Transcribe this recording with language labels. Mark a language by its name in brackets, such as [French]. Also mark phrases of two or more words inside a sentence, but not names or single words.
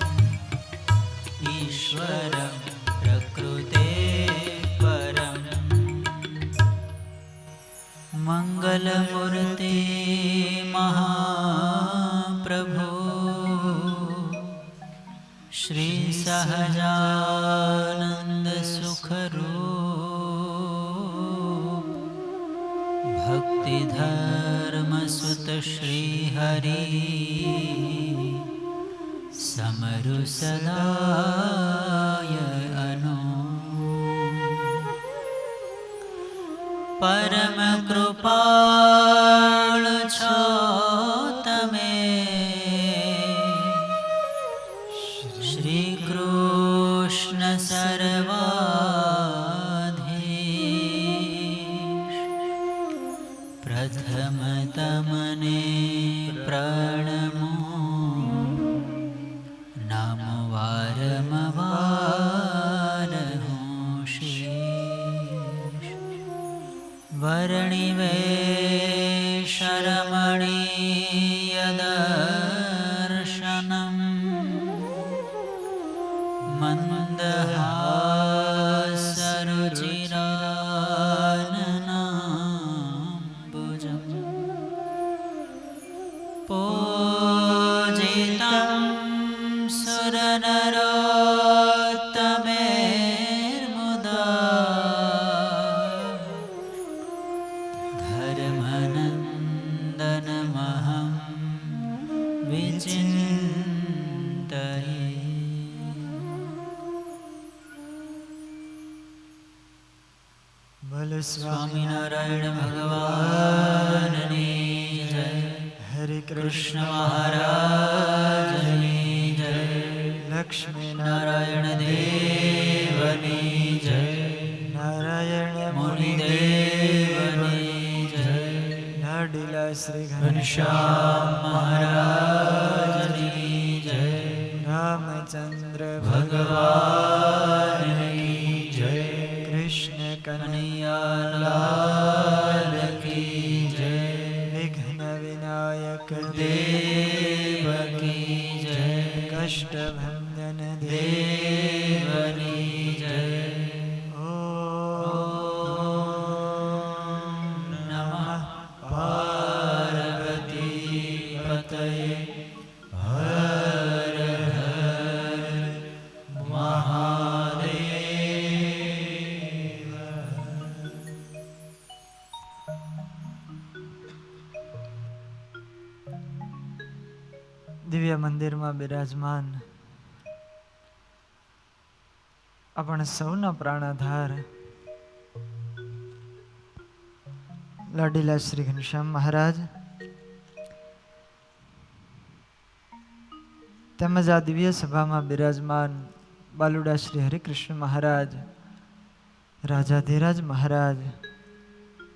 [Sanskrit] ईश्वरं प्रकृते परम् मंगलमूर्ते महाप्रभो श्री सहजानंद सुखरूप भक्ति धर्म सुत श्री हरि [Gujarati] સમરુ સદાય અનુ પરમ કૃપાળ છો તમે શ્રી કૃષ્ણ સર્વાધીશ પ્રથમ તમને પ્રણમો નામ વારંવાર હું શીશ [Sanskrit] वर्णिवेशरमणीय दर्शनम् मन्दहासरुचिराननाम्बुजम् पूजितं सुरनरोत्तमेर्मुदा धर्मनन्दनमहं विचिन्तये [Gujarati] बोलो સ્વામિનારાયણ ભગવાનની જય हरे કૃષ્ણ મહારાજની જય लक्ष्मी નારાયણ દેવની જય नारायण મુનિદેવની જય લાડીલા શ્રી ઘનશ્યામ મહારાજની જય [Hindi] रामचंद्र भगवान की जय कृष्ण कन्हैया लाल की जय विघ्न विनायक देव की जय [Gujarati] कष्टभंजन દેવની જય [Sanskrit] ओम नमः पार्वती पतये हर हर महादेव। [Gujarati] દિવ્ય મંદિરમાં બિરાજમાન આપણા સૌના પ્રાણાધાર લાડીલા શ્રી ઘનશ્યામ મહારાજ તેમજ આ દિવ્ય સભામાં બિરાજમાન બાલુડા શ્રી હરિકૃષ્ણ મહારાજ, રાજાધિરાજ મહારાજ,